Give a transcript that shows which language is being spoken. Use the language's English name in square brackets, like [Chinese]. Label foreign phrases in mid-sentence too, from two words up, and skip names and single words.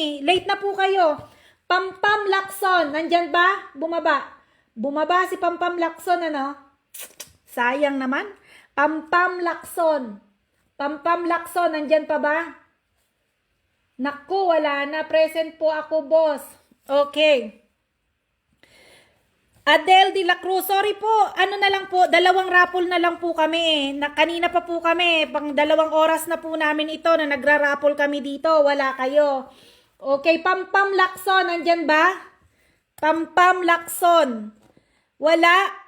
[Filipino] Late na po kayo. Pampam Lacson. Nandyan ba? Bumaba si Pampam Lacson, ano? Sayang naman. Pampam Lacson, nandyan pa ba? Naku, wala na. Present po ako, boss. Okay. Adele de la Cruz, sorry po. Ano na lang po, 2 raffle na lang po kami. Kanina pa po kami, pang 2 oras na po namin ito na nagra-raffle kami dito. Wala kayo. Okay, Pampam Lacson, nandyan ba? Pampam Lacson. Wala.